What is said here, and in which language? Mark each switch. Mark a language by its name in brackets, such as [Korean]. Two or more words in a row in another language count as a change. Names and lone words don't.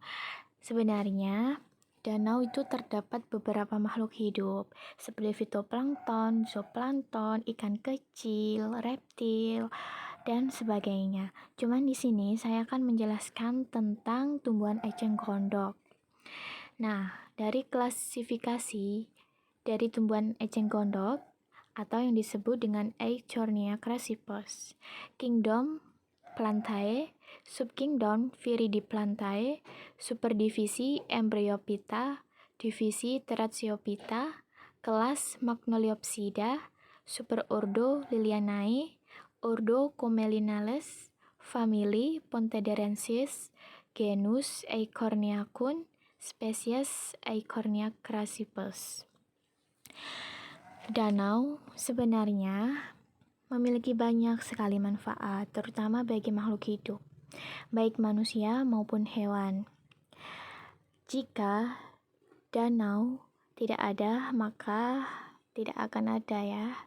[Indonesian] Sebenarnya, danau itu terdapat beberapa makhluk hidup, seperti fitoplankton, zooplankton, ikan kecil, reptil, dan sebagainya. Cuman di sini saya akan menjelaskan tentang tumbuhan eceng gondok. Nah, dari klasifikasi dari tumbuhan eceng gondok atau yang disebut dengan Eichhornia crassipes, Kingdom Plantae, Subkingdom Viridiplantae, Superdivisi Embryophyta, Divisi Terachiophyta, kelas Magnoliopsida, Superordo Lilianae, Ordo Comelinales, Famili Pontederensis, genus Eichhorniacum, spesies Eichhornia crassipes. Danau sebenarnya memiliki banyak sekali manfaat, terutama bagi makhluk hidup, baik manusia maupun hewan. Jika danau tidak ada, maka tidak akan ada ya.